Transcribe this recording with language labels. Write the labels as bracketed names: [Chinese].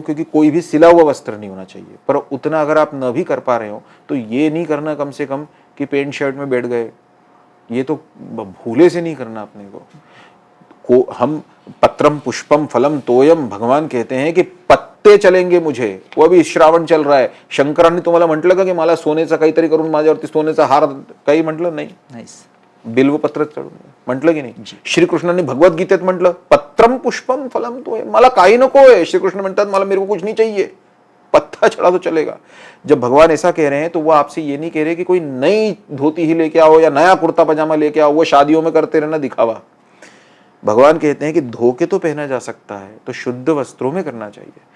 [Hindi] क्योंकि कोई भी सिला हुआ वस्त्र नहीं होना चाहिए। पर उतना अगर आप न भी कर पा रहे हो तो ये नहीं करना कम से कम कि पेंट शर्ट में बैठ गए, ये तो भूले से नहीं करना अपने को हम [Sanskrit] पत्रम पुष्पम फलम तोयम, [Hindi] भगवान कहते हैं कि पत्ते चलेंगे मुझे। [Marathi] वो अभी श्रावण चल रहा है, शंकरांनी तुम्हाला म्हटलं का की मला सोन्याचा काहीतरी करून माझ्यावरती सोन्याचा हार काही म्हटलं नाही, बिल्वपत्र चढून म्हटलं की नाही। श्रीकृष्णांनी भगवद्गीतेत म्हटलं [Sanskrit] पत्रम पुष्पम फलम तोयम, [Marathi] मला काही नकोय। [Hindi] श्रीकृष्ण [Marathi] म्हणतात मला [Hindi] मेरे को कुछ नहीं चाहिए, पत्ता चढ़ा तो चलेगा। जब भगवान ऐसा कह रहे हैं तो वो आपसे ये नहीं कह रहे कि कोई नई धोती ही लेके आओ या नया कुर्ता पजामा लेके आओ, वो शादियों में करते रहना दिखावा। भगवान कहते हैं कि धोके तो पहना जा सकता है, तो शुद्ध वस्त्रों में करना चाहिए।